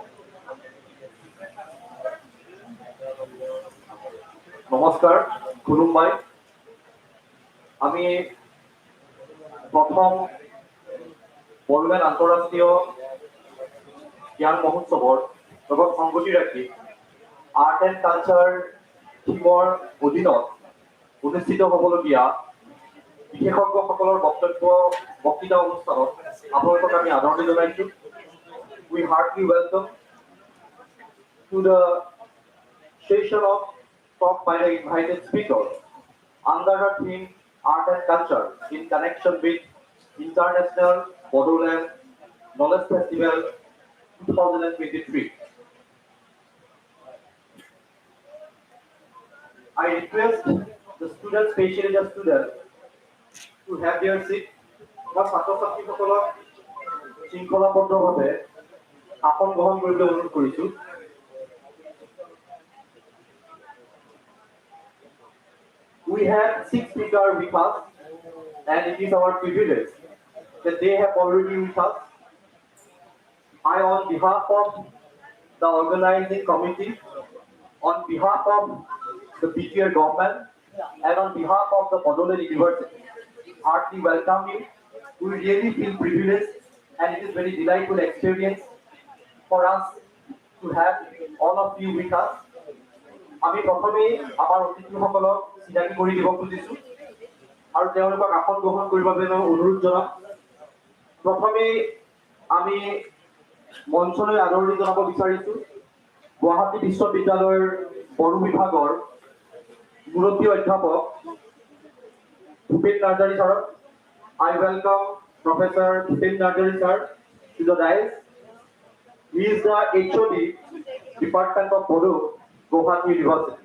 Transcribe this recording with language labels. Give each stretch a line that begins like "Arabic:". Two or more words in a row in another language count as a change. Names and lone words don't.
Assamese: নমস্কাৰ খুলুমবাই আমি প্ৰথম বড়োলেণ্ড আন্তঃৰাষ্ট্ৰীয় জ্ঞান মহোৎসৱৰ লগত সংগতি ৰাখি
English: Art and Culture
Assamese: থিমৰ অধীনত অনুষ্ঠিত হ'বলগীয়া বিশেষজ্ঞসকলৰ বক্তৃতা অনুষ্ঠানত আপোনালোকক আমি আদৰণি জনাইছোঁ।
English: We heartily welcome to the session of talk by the invited speaker under the theme Art and Culture in connection with International Bodoland Knowledge Festival 2023. I request the students, especially the students, to have their seat.
Assamese: মই ছাত্ৰ ছাত্ৰীসকলক শৃংখলাবদ্ধভাৱে আসন গ্ৰহণ কৰিবলৈ অনুৰোধ কৰিছোঁ।
English: We have 6 speakers with us, and it is our privilege that they have already with us. I, on behalf of the organizing committee, on behalf of the BIKF government, and on behalf of the Bodoland University, heartily welcome you. We really feel privileged, and it is very delightful experience for us to have all of you with us.
Assamese: আমি প্ৰথমেই আমাৰ অতিথিসকলক চিনাকি কৰি দিব খুজিছোঁ আৰু তেওঁলোকক আসন গ্ৰহণ কৰিবৰ বাবে অনুৰোধ জনাম। প্ৰথমেই আমি মঞ্চলৈ আদৰণি জনাব বিচাৰিছোঁ গুৱাহাটী বিশ্ববিদ্যালয়ৰ বড়ো বিভাগৰ মুৰব্বী অধ্যাপক ভূপেন নাৰ্জাৰী ছাৰক।
English: I welcome Professor Bhupen Narjari sir to the dais. He is the HOD Department of Bodo, Guwahati University.